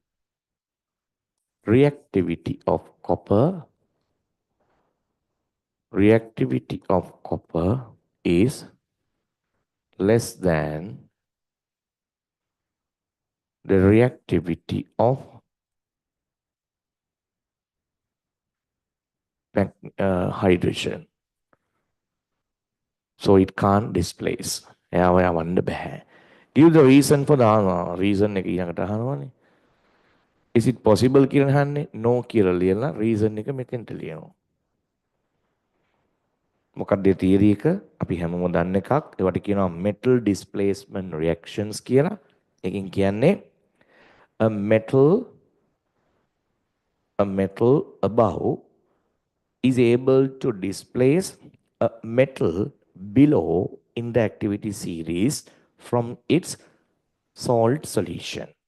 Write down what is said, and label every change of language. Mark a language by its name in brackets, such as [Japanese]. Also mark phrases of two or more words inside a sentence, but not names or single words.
[English] Reactivity of copper is less than the reactivity of hydrogen. So it can't displace. [Sinhala] එයාව යවන්න බෑ. [English] Give the reason for the reason [Sinhala] එක ඊළඟට අහනවානේ. [English] Is it possible [Sinhala] කියලා අහන්නේ? No කියලා ලියලා reason එක මෙතෙන්ට ලියනවා. මොකක්ද theory එක? අපි හැමෝම දන්න එකක්. ඒවට කියනවා [English] metal displacement reactions [Sinhala] කියලා. එකකින් කියන්නේ [English] a metal above is able to displace a metal below in the activity series from its salt solution.